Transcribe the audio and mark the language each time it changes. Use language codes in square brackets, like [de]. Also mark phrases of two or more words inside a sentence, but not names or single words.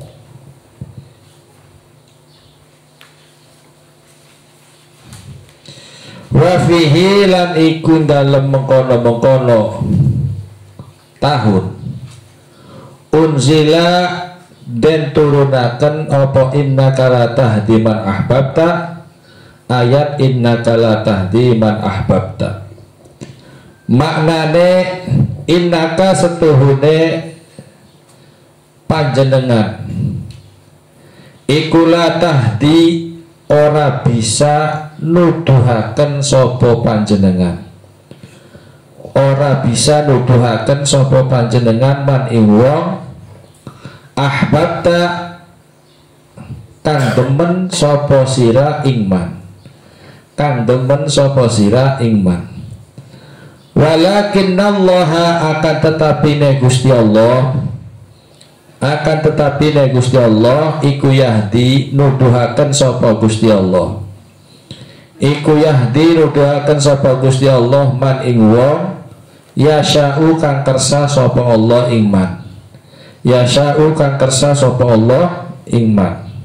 [ar] وفيه [jv] lan iku dalem mengkono-mengkono tahun unzila den turunaken apa [ar] إنك لا تهدي من أحببت, [jv] ayat [ar] إنك لا تهدي من أحببت. [jv] Maknane innaka setuhune panjenengan iku [ar] لا تهدي [jv] ora bisa nuduhaken sapa panjenengan, ora bisa nuduhaken sapa panjenengan man ing wong ahbabta kang demen sapa sira ingman, kang demen sapa sira ingman. Walakinnallaha akan tetapi ne Gusti Allah, akan tetapi ne Gusti Allah iku yahdi nuduhaken sapa Gusti Allah, iku yahdi nuduhaken sapa Gusti Allah man ing wong yasha'u kang kersa sapa Allah ing [ar] من يشاء [jv] kang kersa sapa Allah ing man.